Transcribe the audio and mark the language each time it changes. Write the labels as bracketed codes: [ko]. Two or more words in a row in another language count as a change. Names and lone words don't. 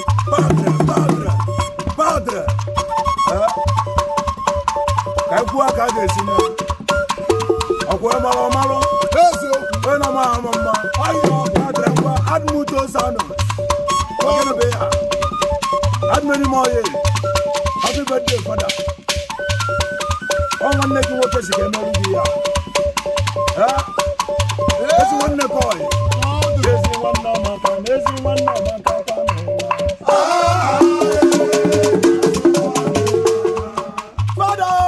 [es] Padre, padre, padre. Eh? [ig] Ka e kwuo ka a ga-esi mee. Ọ kwụ ịmalụ ọmalụ. Eziokwu. Onye na-amaghị ama mma. Ọ yi padre ngwa, add [es] muchos años. [ig] Ọ gịnị bụ ya? [en] Add many more years. Happy birthday, father. [ig] Ọ nwanne gị nwoke si ka emerụ gị ya. Eh? Ezi nwanne ka ọ yi. Ezi nwanne ọmaka na ezi nwanne ọmaka ka n'ụwa. Fada!